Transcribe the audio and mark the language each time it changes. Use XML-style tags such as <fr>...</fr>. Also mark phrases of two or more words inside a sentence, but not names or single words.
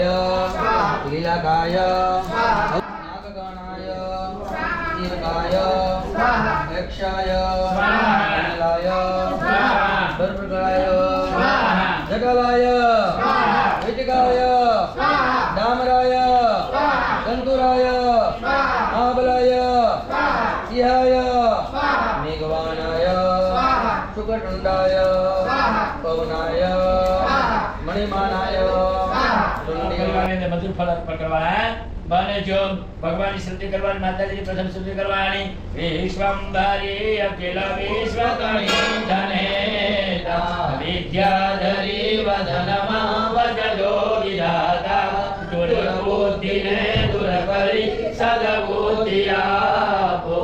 <sa>लीलाकाय नागगणाय तीर्काय यक्षाय कमलाय बर्भकाय जगलाय विजगाय दामराय संतुराय महाबलाय सिंहाय मेघवानाय शुकटुंडाय पवनाय मणिमानाय</sa> <gu>મધુર ફળ અર્પણ કરવાના. બને જો ભગવાનની સ્તુતિ કરવાની, માતાજીની પ્રથમ સ્તુતિ કરવાની. વિશ્વંભરી અખિલ વિશ્વકર્ણી ધનેતા વિદ્યાધરી વદનમાં વજજો વિધાતા દુર્બુદ્ધિને દૂર કરી સદબુદ્ધિ આપો.</gu>